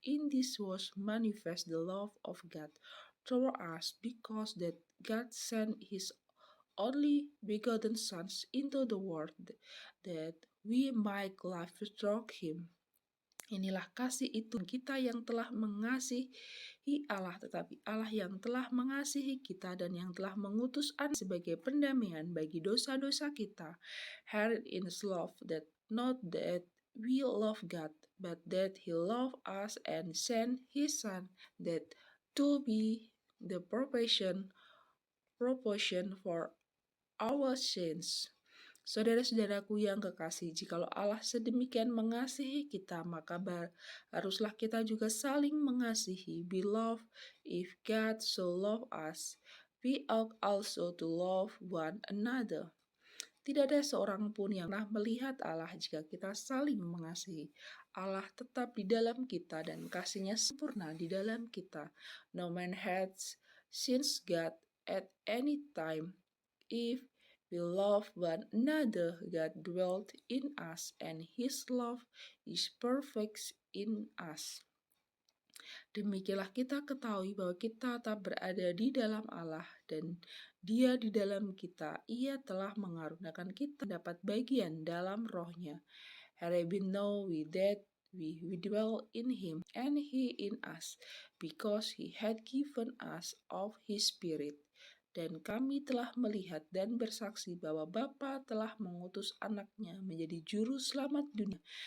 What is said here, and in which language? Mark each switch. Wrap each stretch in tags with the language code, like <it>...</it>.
<en>In this was manifest the love of God toward us, because that God sent his only begotten Son into the world, that we might live through him.</en> <id>Inilah kasih itu, kita yang telah mengasihi Allah, tetapi Allah yang telah mengasihi kita dan yang telah mengutus Anak sebagai pendamaian bagi dosa-dosa kita.</id> <en>Herein is love, that not that we love God, but that he loved us and sent his Son, that to be the propitiation for our sins.</en> <id>Saudara-saudaraku yang kekasih, jikalau Allah sedemikian mengasihi kita, maka haruslah kita juga saling mengasihi.</id> <en>Beloved, if God so loved us, we ought also to love one another.</en> <id>Tidak ada seorang pun yang pernah melihat Allah jika kita saling mengasihi. Allah tetap di dalam kita dan kasih-Nya sempurna di dalam kita.</id> <en>No man has seen God at any time. If we love one another, God dwelt in us, and his love is perfect in us.</en> <id>Demikianlah kita ketahui bahwa kita tetap berada di dalam Allah, dan Dia di dalam kita. Ia telah mengaruniakan kita dapat bagian dalam roh-Nya.</id> <en>Herein know we that we dwell in him, and he in us, because he had given us of his Spirit.</en> <id>Dan kami telah melihat dan bersaksi bahwa Bapa telah mengutus anaknya menjadi juru selamat dunia.</id>